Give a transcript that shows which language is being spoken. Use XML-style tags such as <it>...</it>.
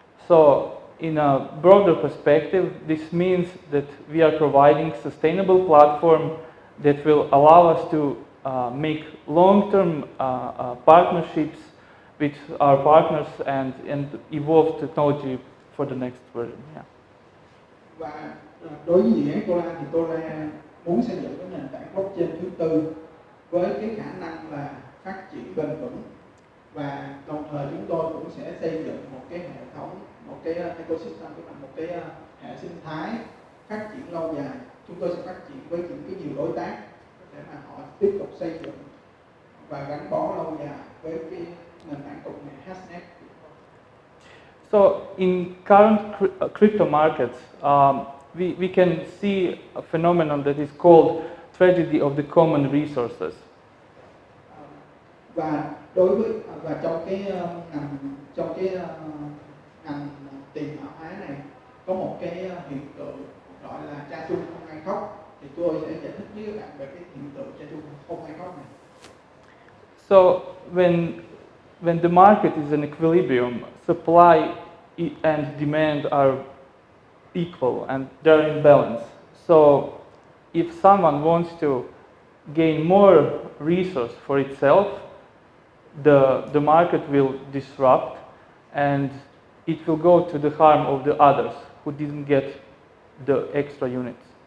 <en>So in a broader perspective, this means that we are providing sustainable platform that will allow us to make long-term partnerships with our partners and evolve technology for the next version. Yeah.</en> <vi>Và đối với dự án Tolar thì Tolar muốn xây dựng cái nền tảng blockchain thứ tư với cái khả năng là phát triển bền vững, và đồng thời chúng tôi cũng sẽ xây dựng một cái hệ thống, một cái ecosystem, tức là một cái hệ sinh thái phát triển lâu dài. Chúng tôi sẽ phát triển với những cái nhiều đối tác để mà họ tiếp tục xây dựng và gắn bó lâu dài với cái nền tảng công nghệ Hashnet.</vi> <en>So in current crypto markets, we can see a phenomenon that is called tragedy of the common resources.</en> <vi>Và đối với trong cái ngành tiền mã hóa này có một cái hiện tượng gọi là cha chung không ai khóc, thì tôi sẽ giải thích với các bạn về cái hiện tượng cha chung không ai khóc này.</vi> <en>So when the market is in equilibrium, supply and demand are equal and they're in balance. So if someone wants to gain more resource for itself, the market will disrupt and it will go to the harm of the others who didn't get the extra units.</en>